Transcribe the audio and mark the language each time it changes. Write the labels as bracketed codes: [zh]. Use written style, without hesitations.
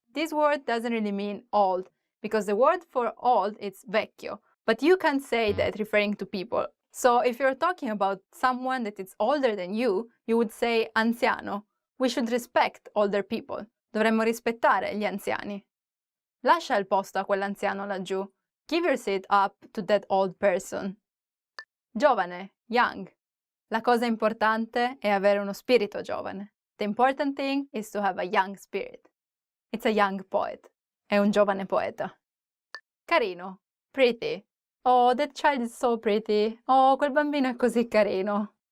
[en] This word doesn't really mean old because the word for old is vecchio. But you can't say that referring to people. So if you're talking about someone that is older than you would say anziano. We should respect older people. [it] Dovremmo rispettare gli anziani. Lascia il posto a quell'anziano laggiù. [en] Give your seat up to that old person. Giovane, young. [it] La cosa importante è avere uno spirito giovane. [en] The important thing is to have a young spirit. It's a young poet. [it] È un giovane poeta. Carino, pretty. [en] Oh, that child is so pretty. [it] Oh, quel bambino è così carino.